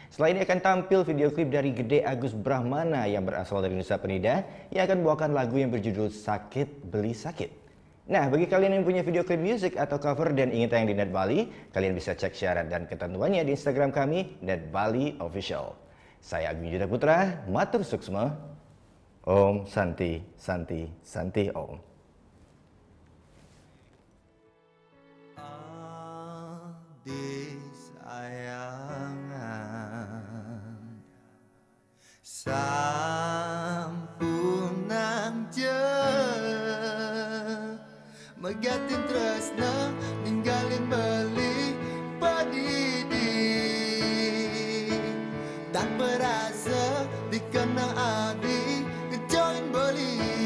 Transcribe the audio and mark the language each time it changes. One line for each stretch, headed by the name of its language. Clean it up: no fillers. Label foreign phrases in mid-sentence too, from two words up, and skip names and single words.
Indonesian: Selain akan tampil video klip dari Gede Agus Brahmana yang berasal dari Nusa Penida yang akan membawakan lagu yang berjudul Sakit Beli Sakit. Nah, bagi kalian yang punya video klip musik atau cover dan ingin tayang di Net Bali, kalian bisa cek syarat dan ketentuannya di Instagram kami, Net Bali Official. Saya Agung Yuda Putra,
Balinese: Matur Suksma,
Sanskrit: Om Santi Santi Santi Om.
Balinese: Adik sayangan, sampunang je megatin tresna ninggalin beli padidi tanpa rasa dikena adi ngejoin beli